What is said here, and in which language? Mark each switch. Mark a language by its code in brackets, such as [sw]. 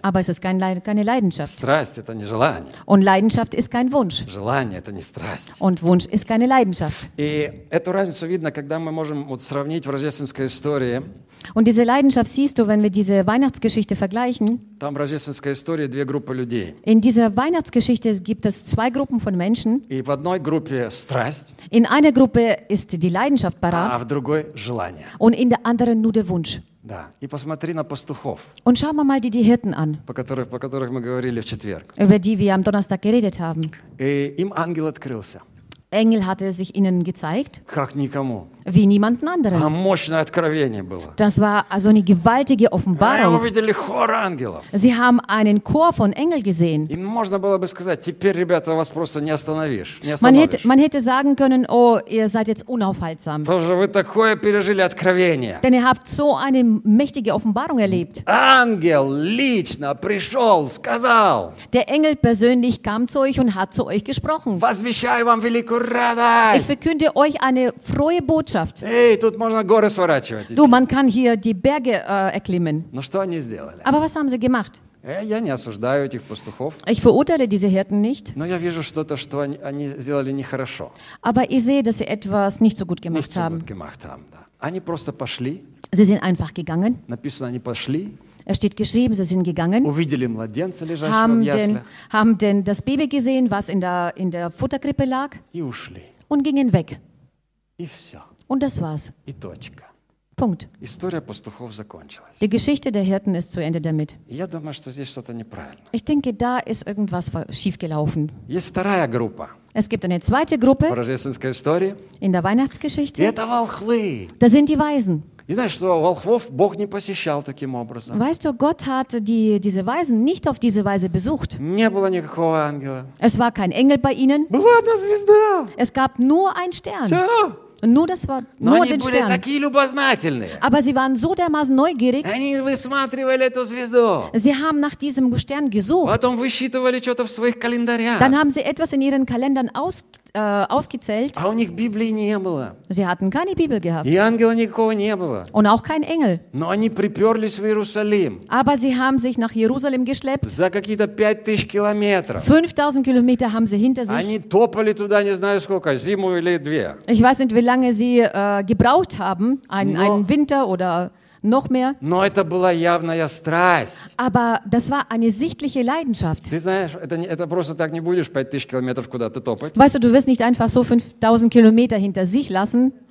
[de] Aber es ist keine Leidenschaft. [ru] Страсть – это не желание. [de] Und Leidenschaft ist kein Wunsch. [ru] Желание – это не страсть. [de] Und Wunsch ist keine Leidenschaft. [ru] И эту разницу видно, когда мы можем вот сравнить в рождественской истории. [de] Und diese Leidenschaft siehst du, wenn wir diese Weihnachtsgeschichte vergleichen. [ru] Там в рождественской истории две группы людей. [de] In dieser Weihnachtsgeschichte gibt es zwei Gruppen von Menschen. [ru] И в одной группе страсть. [de] In einer Gruppe ist die Leidenschaft parat. [ru] А в другой – желание. [de] Und in der anderen nur der Wunsch. [ru] Да. И посмотри на пастухов. [de] Und schau mal die Hirten an. [ru] По которых мы говорили в четверг. [de] Über die wir am Donnerstag geredet haben. [ru] И им ангел открылся. [de] Engel hatte sich ihnen gezeigt. [ru] Как никому. [de] Wie niemanden anderen. [ru] А мощное откровение было. [de] Das war also eine gewaltige Offenbarung. [ru] Они увидели хор ангелов. [de] Sie haben einen Chor von Engeln gesehen. [ru] Им можно было бы сказать: "Теперь, ребята, вас просто не остановишь". [de] Man hätte sagen können: "Oh, ihr seid jetzt unaufhaltsam". [ru] Тоже вы такое пережили откровение. [de] Denn ihr habt so eine mächtige Offenbarung erlebt. [ru] Ангел лично пришел, сказал. [de] Der Engel persönlich kam zu euch und hat zu euch gesprochen. [ru] Was вещаю вам великую радость. [de] Ich verkünde euch eine frohe Botschaft. [ru] Эй, тут можно горы сворачивать. [de] Du, man kann hier die Berge erklimmen. [ru] Но что они сделали? [de] Aber was haben sie gemacht? [ru] Я не осуждаю этих пастухов. [de] Ich verurteile diese Hirten nicht. [ru] Но я вижу что-то, что они сделали нехорошо. [de] Aber ich sehe, dass sie etwas nicht so gut gemacht haben. Nicht so gut gemacht haben, да. [ru] Они просто пошли. [de] Sie sind einfach gegangen. [ru] Написано, они пошли. [de] Es steht geschrieben, sie sind gegangen. [ru] Увидели младенца, лежащего в яслях. [de] Haben denn das Baby gesehen, was in der Futterkrippe lag? [ru] И ушли. [de] Und gingen weg. [ru] И все. [de] Und das war's. [ru] И точка. [de] Punkt. [ru] История пастухов закончилась. [de] Die Geschichte der Hirten ist zu Ende damit. [ru] Я думаю, что здесь что-то неправильно. [de] Ich denke, da ist irgendwas schiefgelaufen. [ru] Есть вторая группа. [de] Es gibt eine zweite Gruppe. [ru] В рождественской истории. [de] In der Weihnachtsgeschichte. [ru] И это волхвы. [de] Da sind die Weisen. [ru] И знаешь, что волхвов Бог не посещал таким образом. [de] Weißt du, Gott hat diese Weisen nicht auf diese Weise besucht. [ru] Не было никакого ангела. [de] Es war kein Engel bei ihnen. [ru] Была одна звезда. [de] Es gab nur ein Stern. [ru] Все. [de] Nur das war, но nur [ru] они были такие любознательные. [de] Aber sie waren so dermaßen neugierig. [ru] Они высматривали эту звезду. [de] Sie haben nach diesem Stern gesucht. [ru] Потом высчитывали что-то в своих календарях. [de] Dann haben sie etwas in ihren Kalendern ausgezählt. [ru] А у них Библии не было. [de] Sie hatten keine Bibel gehabt. [ru] И ангела никакого не было. [de] Und auch kein Engel. [ru] Но они приперлись в Иерусалим. [de] Aber sie haben sich nach Jerusalem geschleppt. [ru] За какие-то 5000 километров. [de] 5000 Kilometer haben sie hinter sich. [ru] Они топали туда не знаю сколько, зиму или две. [de] Ich weiß nicht, lange sie gebraucht haben, einen Winter oder noch mehr. [ru] Но это была явная страсть. [de] Aber das war eine sichtliche Leidenschaft. [ru] Ты знаешь, это просто так не будешь 5000 километров куда-то топать. [de] Weißt du, du wirst nicht einfach so 5000 Kilometer hinter sich lassen.